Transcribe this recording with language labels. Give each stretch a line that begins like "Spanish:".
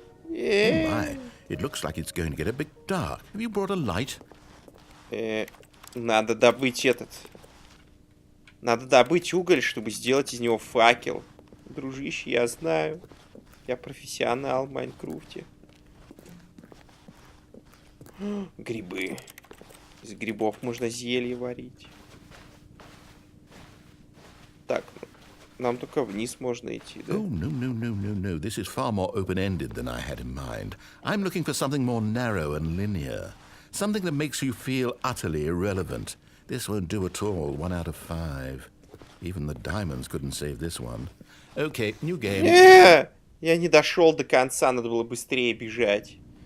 English: Oh my, it looks like it's going to get a bit dark. Have you brought a light?
Russian: Надо добыть этот. Надо добыть уголь, чтобы сделать из него факел. Дружище, я знаю. Я профессионал в Майнкрафте. Грибы. Из грибов можно зелье варить. Так, нам только вниз можно идти, да?
English: Oh, no. This is far more open-ended than I had in mind. I'm looking for something more narrow and linear. Something that makes you feel utterly irrelevant. This won't do at all. 1 out of 5. Even the diamonds couldn't save this one. Okay, new game.
Russian: Я не дошел до конца, надо было быстрее бежать.